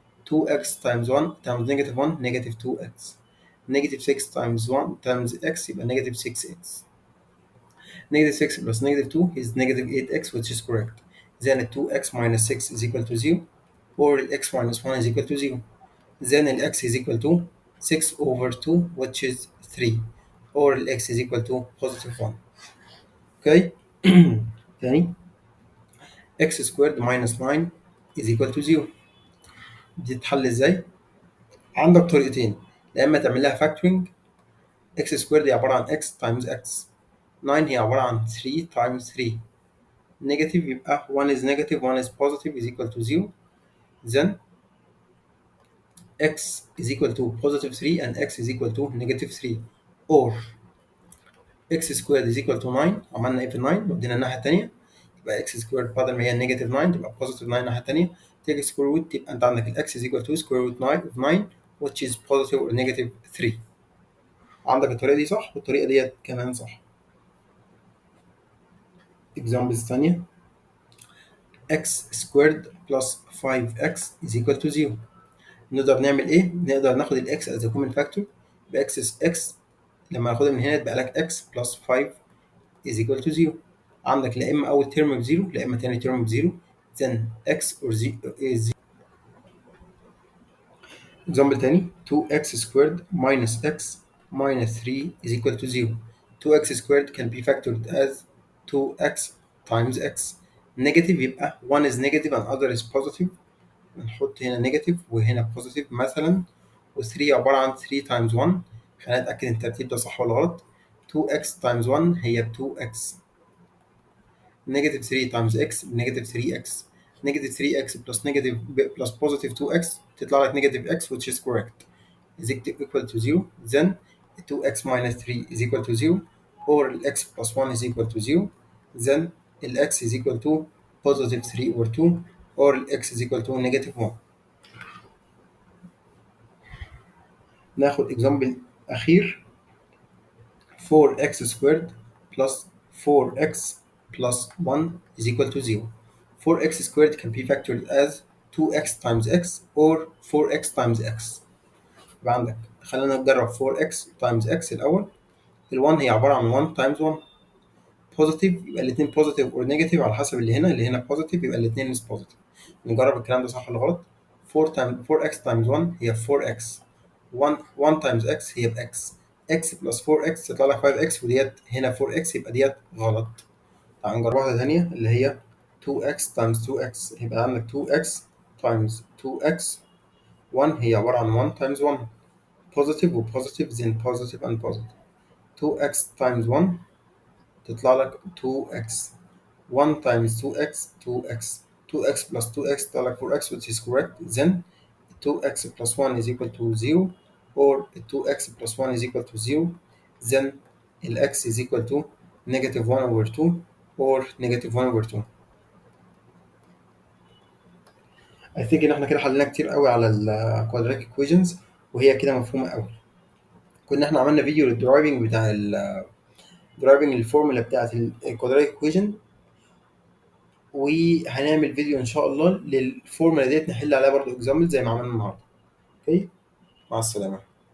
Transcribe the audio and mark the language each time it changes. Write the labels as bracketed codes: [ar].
[en] 2x times 1 times negative 1 negative 2x. negative 6 times 1 times x [ar] يبقى [en] negative 6x. Negative 6 plus negative 2 is negative 8x, which is correct. Then 2x minus 6 is equal to 0, or x minus 1 is equal to 0. Then x is equal to 6 over 2, which is 3, or x is equal to positive 1. Okay? [ar] تاني [en] x squared minus 9 is equal to 0. [ar] دي تتحل ازاي؟ عندك طريقتين. يا اما تعمل لها factoring. [en] x squared [ar] هي عبارة عن [en] x times x. 9 [ar] هي عبارة عن [en] 3 times 3. negative [ar] يبقى [en] 1 is negative 1 is positive is equal to 0. Then x is equal to positive 3 and x is equal to negative 3, or x squared is equal to 9. [ar] عملنا ايه في 9 ودينا الناحية التانية يبقى x squared بدل ما هي negative 9 تبقى positive 9 الناحية التانية. [en] take square root [ar] تبقى انت عندك ال [en] x is equal to square root 9 of 9 which is positive or negative 3. [ar] عندك الطريقة دي صح والطريقة ديت كمان صح. [en] examples [ar] تانية [en] x squared plus 5x is equal to 0. [ar] نقدر نعمل ايه؟ نقدر ناخد الاكس از كومن فاكتور. يبقى اكس لما ناخدها من هنا يبقى لك اكس بلس 5 [en] is equal to 0. [ar] عندك لا اما اول ترم بزيرو لا اما تاني ترم بزيرو. [en] then x or z is 0. example [ar] تاني [en] 2x squared minus x minus 3 is equal to 0. 2x squared can be factored as 2x times x. negative [ar] يبقى [en] 1 is negative and other is positive. [ar] نحط هنا نيجاتيف وهنا بوزيتيف مثلا. و3 عبارة عن [en] 3 times 1. [ar] خلينا نتأكد إن الترتيب ده صح ولا غلط. [en] 2x times 1 [ar] هي 2x. [en] Negative 3 times x بنيجاتيف 3x. Negative 3x plus negative plus positive 2x [ar] تطلع لك [en] Negative x, which is correct, is equal to 0. Then 2x minus 3 is equal to 0, or x plus 1 is equal to 0. Then x is equal to positive 3 over 2, or x is equal to negative 1. [ar] ناخد [en] example [ar] أخير [en] 4x squared plus 4x plus 1 is equal to 0. 4x squared can be factored as 2x times x or 4x times x. [ar] يبقى عندك خلينا نجرب [en] 4x times x [ar] الأول. ال 1 هي عبارة عن [en] 1 times 1. [ar] بوزيتيف يبقى الاثنين بوزيتيف اور نيجاتيف على حسب اللي هنا بوزيتيف يبقى الاثنين مش بوزيتيف. نجرب الكلام ده صح ولا غلط. [en] 4x times 1 [ar] هي 4x. [en] 1 times x [ar] هي [en] بx. [ar] x plus 4x تطلع لك 5x وديت هنا 4x يبقى ديت غلط. تعال نجرب واحدة تانية اللي هي [en] 2x times 2x. [ar] يبقى عندك 2x times 2x [en] 1 هي عبارة عن 1 times 1 positive و positive then positive and positive 2x times 1 تطلع لك 2x 1 times 2x 2x 2x plus 2x تطلع لك 4x which is correct then 2x plus 1 is equal to 0 or 2x plus 1 is equal to 0 then x is equal to negative 1 over 2 or negative 1 over 2. I think [ar] إن إحنا كده حلينا كتير قوي على ال quadratic equations وهي كده مفهومة قوي. كنا إحنا عملنا فيديو للدرايفنج بتاع درايفنج الفورمولا بتاعت ال quadratic equation وهنعمل فيديو إن شاء الله للفورمولا ديت نحل عليها برضو example زي ما عملنا النهاردة. أوكي؟ مع السلامة.